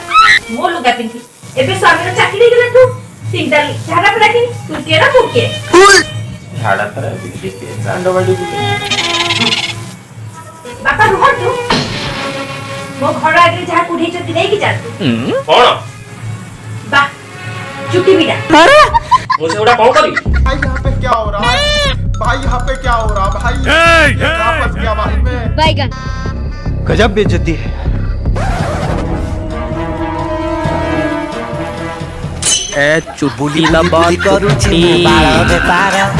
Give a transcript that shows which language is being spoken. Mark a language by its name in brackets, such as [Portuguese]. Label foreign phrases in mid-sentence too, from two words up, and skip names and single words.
[Odia] ମୋ ଲୁଗା ପିନ୍ଧି ଏବେ ସ୍ୱାମୀର ଚାକିରି ହେଇଗଲା ତୁ 3ଟା ଝାଡା ଫେରା କି ତୁ କିଏ ନା ତୁ କିଏ? ଝାଡ଼ା ଫେରା ଦାଣ୍ଡବାଡ଼ି ବାପା ରୁହନ୍ତୁ। ମୋ ଘର ଆଗରେ ଯାହା କୁଢେଇଛନ୍ତି ନେଇକି ଯାଆନ୍ତୁ। କଣ? ବା ଚୁଟି ବିଡ଼ା। ମୁଁ ସେଗୁଡ଼ା କଣ କରିବି? [Hindi] भाई यहाँ पे क्या हो रहा है? भाई यहाँ पे क्या हो रहा है? भाई कहाँ फंस गया भाई मैं? बैगन गजब बेइज्जती है। ए चुटकी लबन करुची बाळ बेपार